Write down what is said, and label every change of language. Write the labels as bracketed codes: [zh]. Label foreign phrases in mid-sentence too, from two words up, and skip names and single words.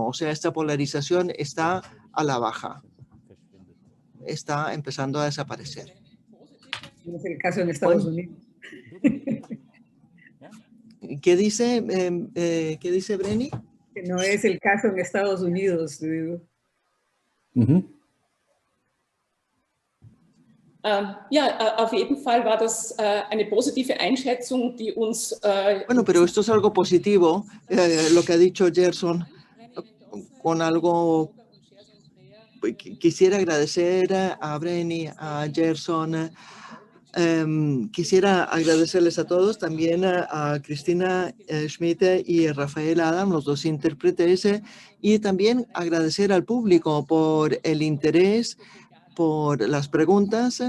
[es] O sea, esta polarización está a la baja. Está empezando a desaparecer. No es el caso en Estados Unidos. ¿Qué dice Brenny? Que no es el caso en Estados Unidos. [de] Ja, auf jeden Fall war das eine positive Einschätzung, die uns... [es] Bueno, pero esto es algo positivo, lo que ha dicho Gerson, con algo... Quisiera agradecer a Brenny, a Gerson, quisiera agradecerles a todos, también a Cristina Schmidt y Rafael Adam, los dos intérpretes, y también agradecer al público por el interés, por las preguntas.